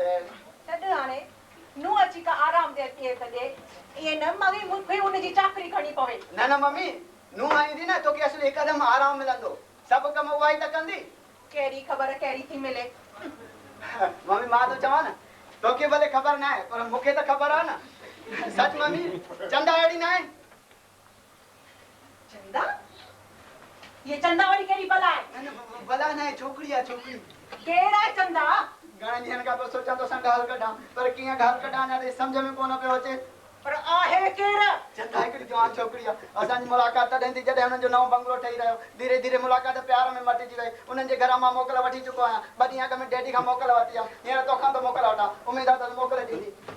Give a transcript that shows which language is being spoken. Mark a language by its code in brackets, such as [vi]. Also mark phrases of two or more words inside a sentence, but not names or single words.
[sd] छॾ हाणे नूंहं अची का आराम दे ॾिए त ॾे ईअं न मगी मूंखे हुनजी चाकरी करणी पवे न न मम्मी नूंहं ईंदी न तोखे असुल हिकदमि आराम मिलंदो सभु कम उहा ई त कंदी कहिड़ी ख़बर कहिड़ी थी मिले मम्मी मां तो चवां न तोखे भले ख़बर न आहे पर मूंखे त ख़बर आहे न सच मम्मी चंदा अहिड़ी न आहे चंदा ये चंदा वाली कहिड़ी भला आहे न न भला न आहे छोकिरी आहे छोकिरी कहिड़ा आहे चंदा घणनि ॾींहंनि खां पोइ सोचां थो असां ॻाल्हि कढां पर कीअं ॻाल्हि कढां अञा सम्झ में कोन पियो अचे पर आहे केरु चंदा हिकिड़ी जवान छोकिरी आहे असांजी मुलाक़ात तॾहिं थी जॾहिं हुननि जो नओं बंगलो ठही रहियो धीरे धीरे मुलाक़ात प्यार में मटिजी वई उन्हनि जे घर मां मोकल वठी चुको आहियां 2 ॾींहं अॻु में डैडी खां मोकल वठी आयमि हींअर तोखां थो मोकल वठां उमेद आहे त मोकल ॾींदी